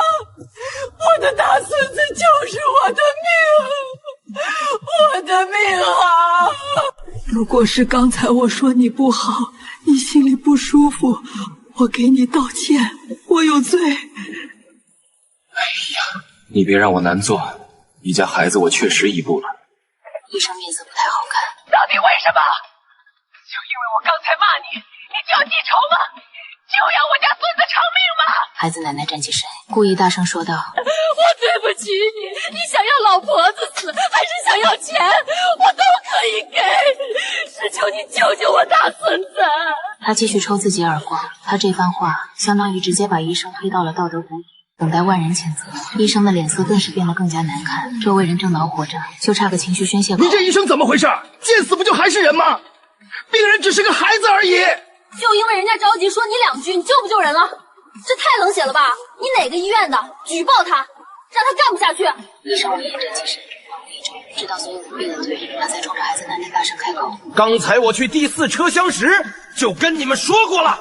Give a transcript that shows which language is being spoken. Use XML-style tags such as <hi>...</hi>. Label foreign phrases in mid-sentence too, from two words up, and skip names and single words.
<zh>我的大孫子就是我的命，我的命啊！如果是剛才我說你不好，你心裡不舒服，我給你道歉，我有罪。哎呀，你別讓我難做，你家孩子我確實一步了。醫生面色不太好看。到底為什麼？就因為我剛才罵你，你就要記仇嗎？就要我家孫子償命嗎？孩子奶奶站起身，故意大聲說道： 我對不起你，你想要老婆子死，還是想要錢，我都可以給，只求你救救我大孫子。他繼續抽自己耳光，他這番話相當於直接把醫生推到了道德谷底，等待萬人譴責。醫生的臉色頓時變得更加難看，周圍人正惱火着，就差個情緒宣洩口。你這醫生怎麼回事？見死不就還是人嗎？病人只是個孩子而已。就因为人家着急说你2句，你救不救人了？这太冷血了吧！你哪个医院的？举报他，让他干不下去。医生我验证其实一周，直到所有人闭了嘴，他才冲着孩子奶奶大声开口。刚才我去第4车厢时就跟你们说过了，</zh>